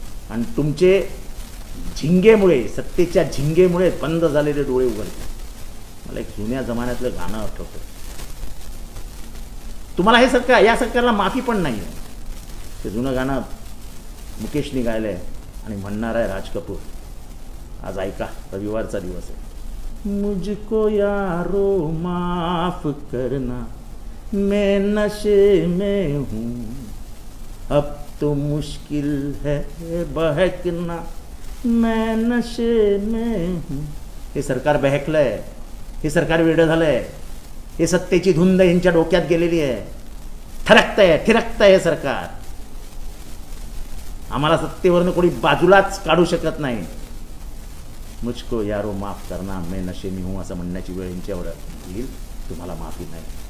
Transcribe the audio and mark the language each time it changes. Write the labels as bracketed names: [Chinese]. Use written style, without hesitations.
[Marathi] आणि तुमचे झिंगेमुळे, सत्तेच्या झिंगेमुळे बंद झालेले डोळे उघडले. मला एक जुन्या जमान्यातलं गाणं आठवतं. तुम्हाला हे सरकार, या सरकारला माफी पण नाही आहे. ते जुनं गाणं मुकेशनी गायलं आहे आणि म्हणणार आहे राज कपूर. आज ऐका, रविवारचा दिवस आहे. [Hindi] मुझको यारो माफ करना, मैं नशे में हूँ, अब तो मुश्किल है बहकना, मैं नशे में हूँ. [Marathi] हे सरकार बहकलंय, हे सरकार वेडं झालंय, हे सत्तेची धुंद यांच्या डोक्यात गेलेली आहे. थरकतंय, थिरकतंय हे सरकार. आम्हाला सत्तेवरनं कोणी बाजूलाच काढू शकत नाही. [Hindi] मुझको यारो माफ करना, मैं नशे में हूँ [Marathi] असं म्हणण्याची वेळ यांच्यावर येईल. तुम्हाला माफी नाही.